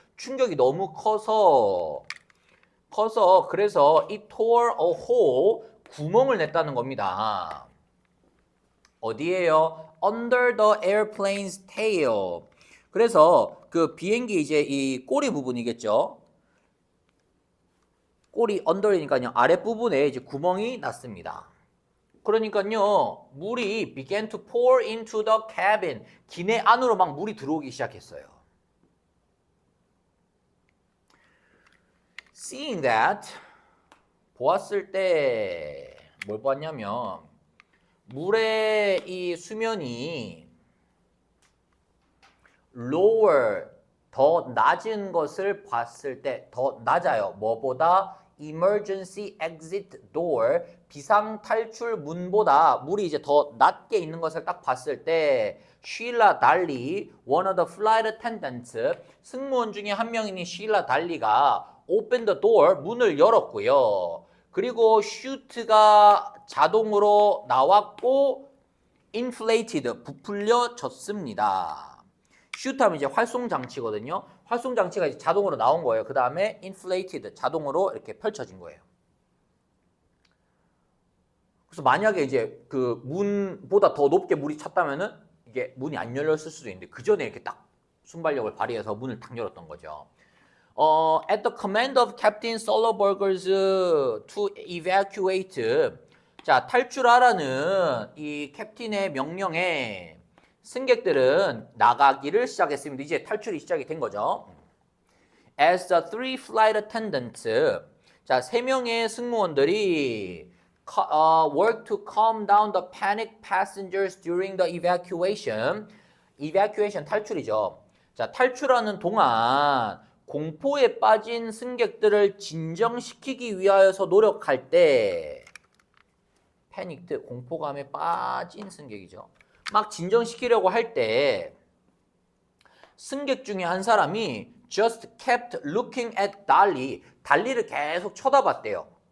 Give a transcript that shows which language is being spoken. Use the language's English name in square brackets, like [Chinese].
[Korean] 충격이 너무 커서 그래서 [English] it tore a hole, [Korean] 구멍을 냈다는 겁니다. 어디에요? [English] Under the airplane's tail. [Korean] 그래서 그 비행기 이제 이 꼬리 부분이겠죠. 꼬리 under이니까요. 아랫부분에 이제 구멍이 났습니다. 그러니까요, 물이 [English] began to pour into the cabin. [Korean] 기내 안으로 막 물이 들어오기 시작했어요. [English] Seeing that, [Korean] 보았을 때 뭘 보았냐면 물의 이 수면이 lower, 더 낮은 것을 봤을 때, 더 낮아요. 뭐보다? [English] emergency exit door, [Korean] 비상 탈출 문보다 물이 이제 더 낮게 있는 것을 딱 봤을 때 쉴라 달리, [English] one of the flight attendants, [Korean] 승무원 중에 한 명인 쉴라 달리가 [English] opened the door, [Korean] 문을 열었고요. 그리고 shoot가 자동으로 나왔고 inflated, 부풀려졌습니다. shoot 하면 이제 활송 장치거든요. 활송 장치가 이제 자동으로 나온 거예요. 그 다음에 inflated, 자동으로 이렇게 펼쳐진 거예요. 그래서 만약에 이제 그 문보다 더 높게 물이 찼다면은 이게 문이 안 열렸을 수도 있는데 그 전에 이렇게 딱 순발력을 발휘해서 문을 딱 열었던 거죠. [English] At the command of Captain Sullenberger's to evacuate. [Korean] 자, 탈출하라는 이 캡틴의 명령에 승객들은 나가기를 시작했습니다. 이제 탈출이 시작이 된 거죠. [English] As the three flight attendants. [Korean] 자, 3명의 승무원들이 [English] work to calm down the panicked passengers during the evacuation. [Korean] evacuation 탈출이죠. 자, 탈출하는 동안 공포에 빠진 승객들을 진정시키기 위하여서 노력할 때 패닉트, 공포감에 빠진 승객이죠. 막 진정시키려고 할 때 승객 중에 한 사람이 [English] just kept looking at [Korean] 달리, 달리를 계속 쳐다봤대요.